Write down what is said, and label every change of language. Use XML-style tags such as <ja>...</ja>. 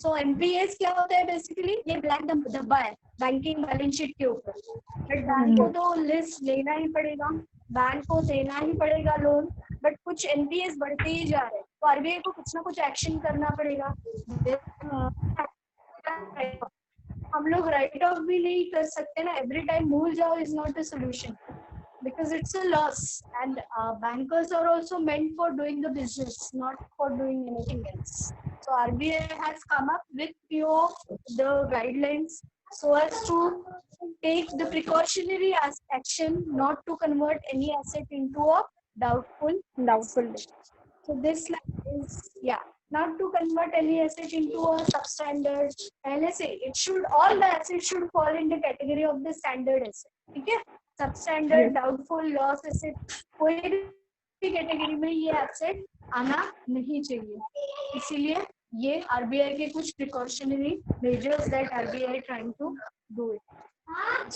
<hi>सो NPAs क्या होता है बेसिकली? ये ब्लैक धब्बा है बैंकिंग बैलेंस शीट के ऊपर, बट बैंक को तो लिस्ट लेना ही पड़ेगा, बैंक को देना ही पड़ेगा लोन, बट कुछ NPAs बढ़ते ही जा रहे हैं, तो RBI को कुछ ना कुछ एक्शन करना पड़ेगा। हम लोग राइट ऑफ भी नहीं कर सकते ना,</hi> <en>every time</en> <hi>भूल जाओ</hi> <en>Is not a solution, because it's a loss, and bankers are also meant for doing the business, not for doing anything else. So RBI has come up with few of the guidelines so as to take the precautionary action not to convert any asset into a doubtful debt. So this is not to convert any asset into a substandard LSA. It should, all the assets should fall in the category of the standard asset. ठीक है?</en> <hi>Substandard, doubtful, loss asset, कोई भी category में ये asset आना नहीं चाहिए। इसीलिए ये RBI के कुछ precautionary measures</hi> <en>That RBI trying to do it.</en>